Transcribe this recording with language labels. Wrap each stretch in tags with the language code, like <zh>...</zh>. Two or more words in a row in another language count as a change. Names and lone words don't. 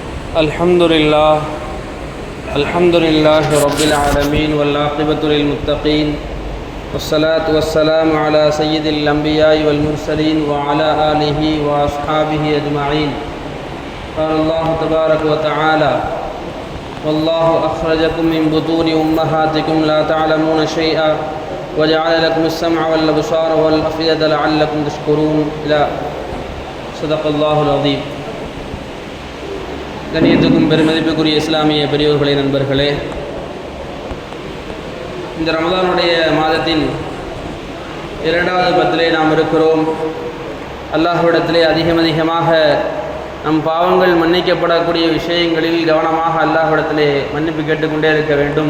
<ar>الحمد لله رب العالمين والعاقبة للمتقين والصلاة والسلام على سيد الأنبياء والمرسلين وعلى آله وأصحابه أجمعين. قال الله تبارك وتعالى: والله أخرجكم من بطون أمهاتكم لا تعلمون شيئا وجعل لكم السمع والأبصار والأفئدة لعلكم تشكرون. إلى صدق الله العظيم.</ar> <ta>கண்ணியத்துக்கும் பெருமதிப்புக்குரிய இஸ்லாமிய பெரியோர்களே, நண்பர்களே, இந்த ரமதானுடைய மாதத்தின் 2வது பத்திலே நாம் இருக்கிறோம். அல்லாஹ்விடத்திலே அதிகமாக நம் பாவங்கள் மன்னிக்கப்படக்கூடிய விஷயங்களில் கவனமாக அல்லாஹ்விடத்திலே மன்னிப்பு கேட்டுக்கொண்டே இருக்க வேண்டும்.</ta>